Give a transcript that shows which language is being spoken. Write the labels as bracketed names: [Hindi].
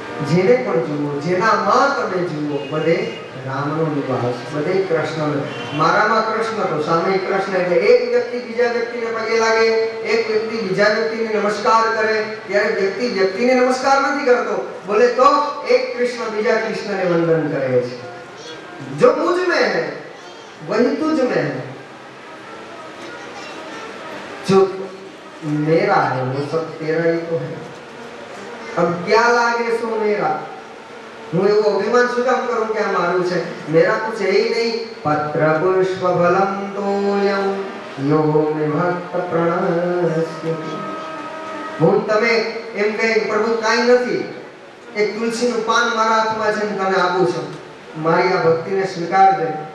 [Gujarati] જેને પણ જુઓ, જેનામાં તમે જુઓ, બધે રામનો નિવાસ, બધે કૃષ્ણનો. મારામાં કૃષ્ણ તો સામે કૃષ્ણ. એટલે એક વ્યક્તિ બીજા વ્યક્તિને પગે લાગે, એક વ્યક્તિ બીજા વ્યક્તિને નમસ્કાર કરે, ત્યારે વ્યક્તિ વ્યક્તિને નમસ્કાર નથી કરતો, બોલે તો એક કૃષ્ણ બીજા કૃષ્ણને વંદન કરે છે. [Hindi] જો મુझ में है वही तुझ में है, जो मेरा है वो सब तेरा ही तो है. अब क्या लागे सो मेरा, [Gujarati] હું એવું અભિમાન શું કામ કરું કે આ મારું છે? [Hindi] મેરા કુછ હે ही नहीं. [Sanskrit] પત્ર પુષ્પ ફલમ તોયમ યો મે ભક્ત પ્રણસ્ય. [Gujarati] હું તમે એમ કહે પ્રભુ કાંઈ નથી, એક તુલસીનું પાન મારા હાથમાં છે ને તને આપું છું, મારી આ ભક્તિને સ્વીકારજે.